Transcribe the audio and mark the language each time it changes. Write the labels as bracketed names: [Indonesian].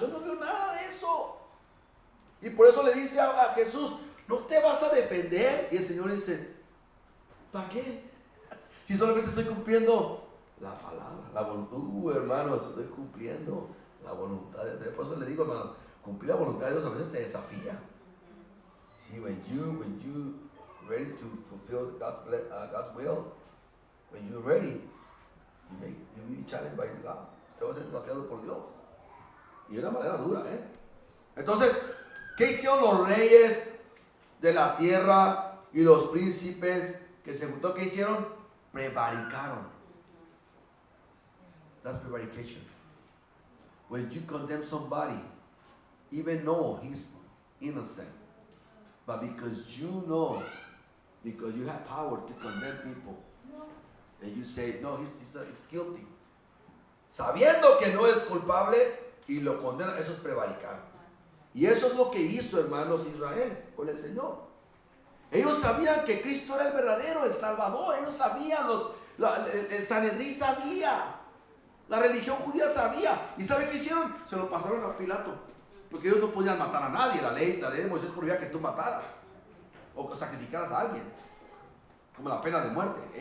[Spanish] Yo no veo nada de eso. Y por eso le dice a Jesús: ¿no te vas a defender? Y el Señor dice: ¿para qué? Si solamente estoy cumpliendo la palabra, la voluntad. Hermanos, estoy cumpliendo la voluntad de Dios. Por eso le digo, hermano, cumplir la voluntad de Dios a veces te desafía. [English] See, when you ready to fulfill God's will, when you're ready, you be challenged by God. [Spanish] Usted va a ser desafiado por Dios. Y de una manera dura, ¿eh? Entonces, ¿qué hicieron los reyes de la tierra y los príncipes que se juntó? ¿Qué hicieron? Prevaricaron. [English] That's prevarication. When you condemn somebody, even though he's innocent, but because you know, because you have power to condemn people, and you say, no, he's guilty, [Spanish] sabiendo que no es culpable y lo condena, eso es prevaricar. Y eso es lo que hizo, hermanos, Israel con el Señor. Ellos sabían que Cristo era el verdadero, el Salvador. Ellos sabían, el Sanedrín sabía, la religión judía sabía. ¿Y sabe qué hicieron? Se lo pasaron a Pilato, porque ellos no podían matar a nadie. La ley de Moisés prohibía que tú mataras o sacrificaras a alguien, como la pena de muerte.